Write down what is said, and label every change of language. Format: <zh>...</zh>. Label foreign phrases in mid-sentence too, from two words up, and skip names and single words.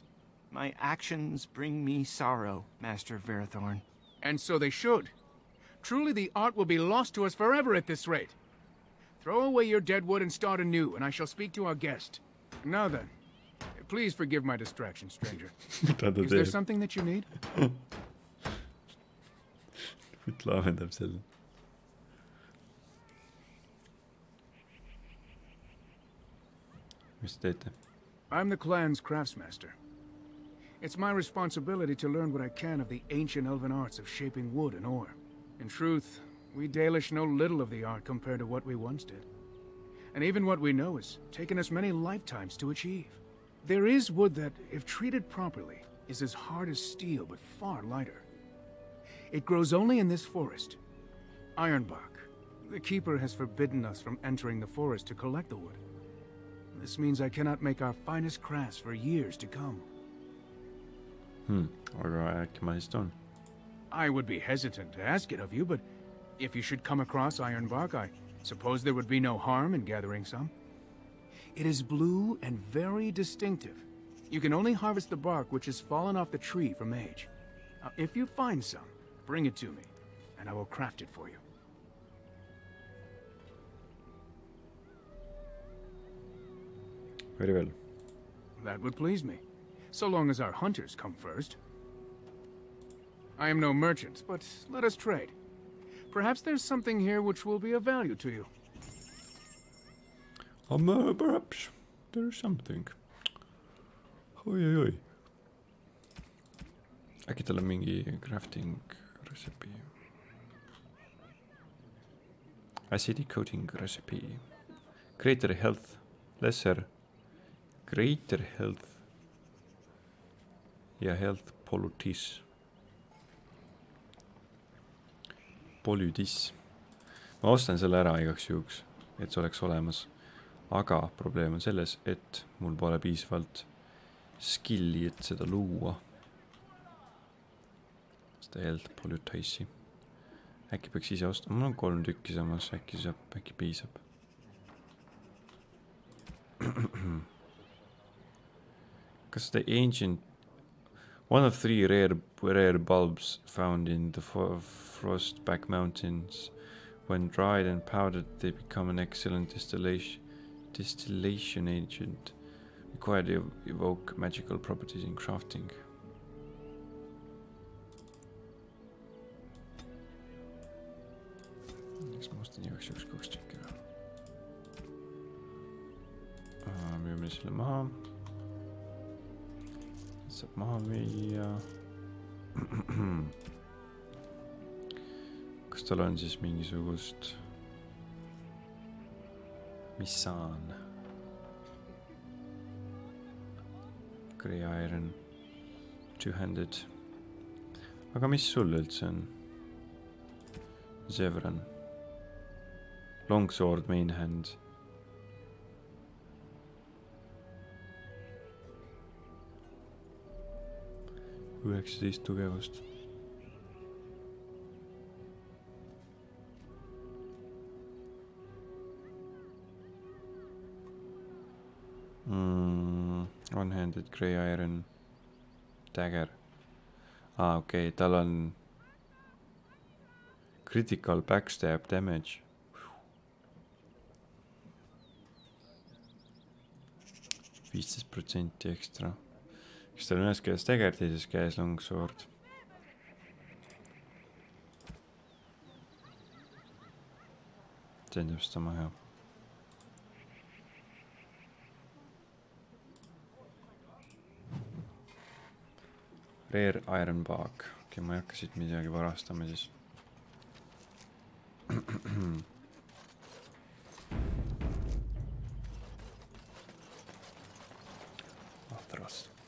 <en>My actions bring me sorrow, Master Verathorn. And so they should. Truly the art will be lost to us forever at this rate. Throw away your dead wood and start anew, and I shall speak to our guest. Now then, please forgive my distraction, stranger. Is there something that you need?</en> <et>Lahendab selle. Mis te teete?</et> <en>I'm the clan's craftsmaster. It's my responsibility to learn what I can of the ancient elven arts of shaping wood and ore. In truth, we Dalish know little of the art compared to what we once did. And even what we know has taken us many lifetimes to achieve. There is wood that, if treated properly, is as hard as steel but far lighter. It grows only in this forest. Ironbark. The keeper has forbidden us from entering the forest to collect the wood. This means I cannot make our finest crafts for years to come.</en> <et>Aga äkki ma siis toon?</et> <en>I would be hesitant to ask it of you, but if you should come across ironbark, I suppose there would be no harm in gathering some. It is blue and very distinctive. You can only harvest the bark which has fallen off the tree from age. If you find some, bring it to me, and I will craft it for you. Very well. That would please me, so long as our hunters come first. I am no merchant, but let us trade. Perhaps there's something here which will be of value to you. Perhaps there's something.</en> <et>Oi. Äkki tal on mingi</et> <en>crafting recipe. Acidic coating recipe. Greater health. Greater health.</en> <et>Ja</et> <en>health pollutis.</en> <et>Pollutis. Ma ostan selle ära igaks juhuks, et see oleks olemas. Aga probleem on selles, et mul pole piisavalt skilli, et seda luua. Seda</et> <en>health pollutisi.</en> <et>Äkki peaks ise ostma. Mul on 3 tükki samas. Äkki piisab. Kas</et> <en>the ancient... One of 3 rare bulbs found in the Frostback Mountains. When dried and powdered, they become an excellent distillation agent. Required to evoke magical properties in crafting.</en> <et>Eks ma ostan igaks juhuks 2 tükki ära. Müüme selle maha. Saab maha müüa. Kas tal on siis mingisugust... Mis saan?</et> <en>Grey iron. Two-handed.</en> <et>Aga mis sul üldse on?</et> <en>Zevran. Longsword, main hand.</en> <et>Üheksateist tugevust.</et> <en>One-handed grey iron dagger.</en> <et>Okei, tal on</et> <en>critical backstab damage.</en> <et>15% ekstra. Kas tal on ühes käes dagger, teises käes longsword? See on täpselt sama hea.</et> <en>Rare iron bag.</en> <et>Okei, ma ei hakka siit midagi varastama siis. Ahtaras.</et>